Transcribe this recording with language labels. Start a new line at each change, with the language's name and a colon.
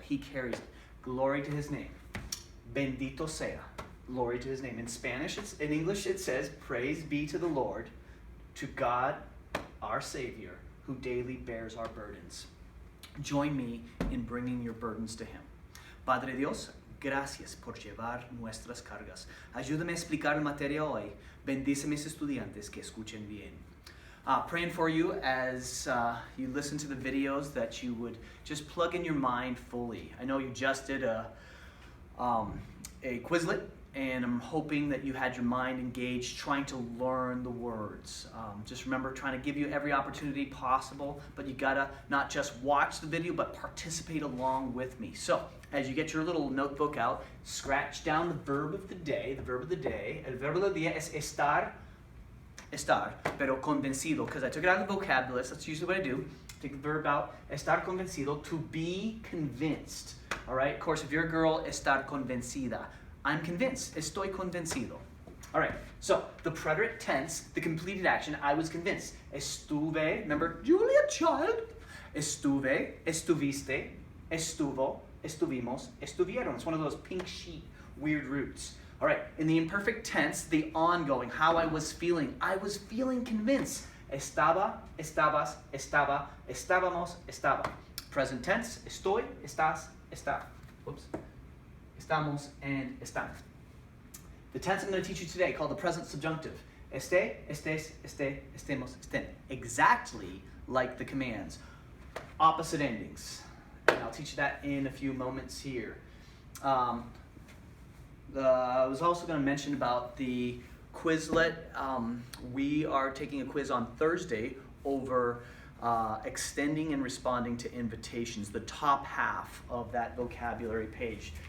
English: He carries it. Glory to his name.
Spanish: Bendito sea.
English: Glory to his name. In Spanish, in English, it says, praise be to the Lord, to God, our Savior, who daily bears our burdens. Join me in bringing your burdens to him.
Spanish: Padre Dios, gracias por llevar nuestras cargas. Ayúdame a explicar la materia hoy. Bendice a mis estudiantes que escuchen bien.
English: Praying for you as you listen to the videos, that you would just plug in your mind fully. I know you just did a Quizlet, and I'm hoping that you had your mind engaged trying to learn the words. Just remember, trying to give you every opportunity possible, but you gotta not just watch the video, but participate along with me. So, as you get your little notebook out, scratch down the verb of the day. The verb of the day.
Spanish: El verbo del día es estar, pero convencido,
English: because I took it out of the vocabulary list. That's usually what I do. Take the verb out,
Spanish: estar convencido,
English: to be convinced. All right, of course, if you're a girl,
Spanish: estar convencida.
English: I'm convinced,
Spanish: estoy convencido.
English: All right, so the preterite tense, the completed action, I was convinced. Estuve, remember, Julia Child.
Spanish: Estuve, estuviste, estuvo, estuvimos, estuvieron.
English: It's one of those pink sheet weird roots. All right, in the imperfect tense, the ongoing, how I was feeling convinced.
Spanish: Estaba, estabas, estaba, estábamos, estaba.
English: Present tense,
Spanish: estoy, estás, está.
English: Whoops.
Spanish: Estamos and están.
English: The tense I'm going to teach you today, called the present subjunctive.
Spanish: Esté, estés, esté, estemos, estén.
English: Exactly like the commands. Opposite endings. And I'll teach you that in a few moments here. I was also going to mention about the Quizlet. We are taking a quiz on Thursday over extending and responding to invitations, the top half of that vocabulary page.